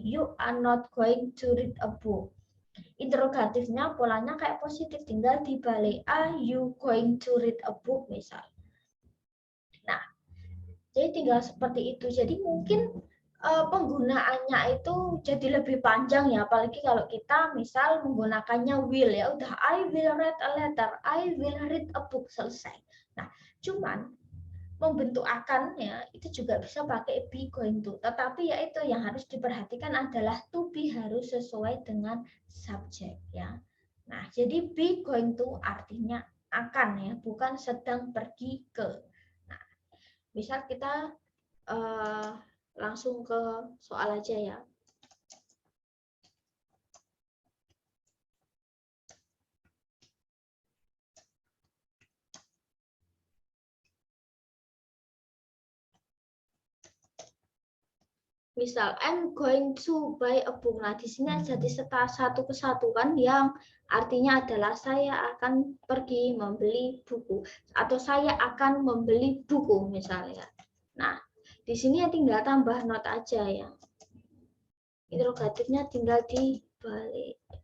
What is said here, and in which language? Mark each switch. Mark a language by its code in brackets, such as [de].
[en] You are not going to read a book. [id] Interrogatifnya polanya kayak positif, tinggal dibalik. [en] Are you going to read a book [id] misal. Nah, jadi tinggal seperti itu. Jadi mungkin penggunaannya itu jadi lebih panjang ya, apalagi kalau kita misal menggunakannya will ya udah [en] I will read a letter, I will read a book, [id] selesai. Nah, cuman membentuk akan ya itu juga bisa pakai be going to, tetapi ya itu yang harus diperhatikan adalah to be harus sesuai dengan subjek ya. Nah, jadi be going to artinya akan ya, bukan sedang pergi ke. Nah, misal kita langsung ke soal aja ya. Misal [en] I'm going to buy a book. [id] Nah, di sini jadi satu kesatuan yang artinya adalah saya akan pergi membeli buku atau saya akan membeli buku misalnya. Nah, di sini ya tinggal tambah not aja ya. Interrogatifnya tinggal dibalik.